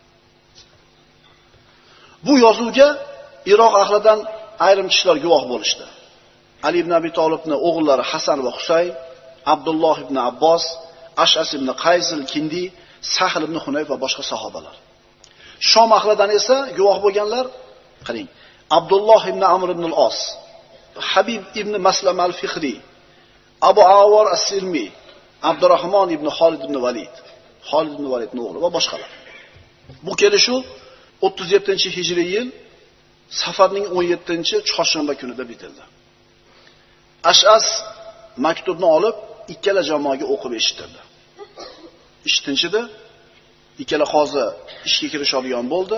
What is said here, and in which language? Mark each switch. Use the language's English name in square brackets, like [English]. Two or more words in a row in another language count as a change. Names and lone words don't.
[Uzbek] Bu yozuvga Iroq ahlidan ayrim kishilar guvoh bo'lishdi. Ali ibn Abi Talibning o'g'illari Hasan va Husayn, Abdulloh ibn Abbos, Ash'as ibn Qays al-Kindi, Sahl ibn Hunayf va boshqa sahobalar. Shom ahlidan esa guvoh bo'lganlar, qarang, Abdulloh ibn Amr ibn al-As, Habib ibn Maslam al-Fikhri, Abu Awar as-Silmi, Abdurrahmon ibn Khalid ibn Valid, Khalid ibn Validning o'g'li va boshqalar. Bu kelishuv 37-hijriy yil Safarning 17-chorshanba kunida bitildi. Ash'as maktubni olib ikkala jamoaga o'qib eshittirdi. Eshittinchida ikkala qozi ishga kirishadigan bo'ldi.